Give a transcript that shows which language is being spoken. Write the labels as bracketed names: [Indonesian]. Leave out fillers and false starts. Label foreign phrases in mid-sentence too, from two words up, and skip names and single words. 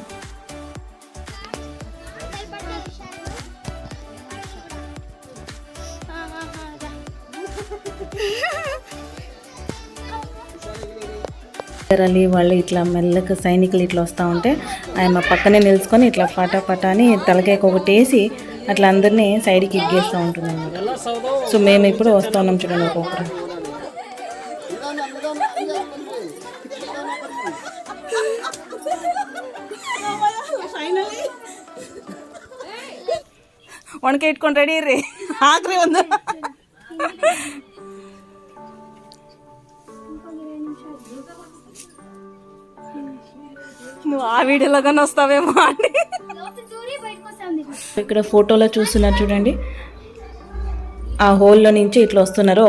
[Telugu] వాళ్ళు ఇట్లా మెల్లగా సైనికులు ఇట్లా వస్తూ ఉంటే ఆయన పక్కనే నిలుచుకొని ఇట్లా పటా అని తలకాయకు ఒకటేసి అట్లా అందరినీ సైడ్కి ఇగ్గేస్తూ ఉంటుంది అన్నమాట. సో మేము ఇప్పుడు వస్తూ ఉన్నాం చూడండి ఒక్కొక్కరు. [Kannada] ಒಣಕೆ ಇಟ್ಕೊಂಡು ರೆಡಿ ಇರ್ರಿ, ಹಾಕ್ರಿ ಒಂದು. [Telugu] నువ్వు ఆ వీడియోలోగానే వస్తావేమో అండి. ఇక్కడ ఫోటోలో చూస్తున్నారు చూడండి, ఆ హోల్లో నుంచి ఇట్లా వస్తున్నారు.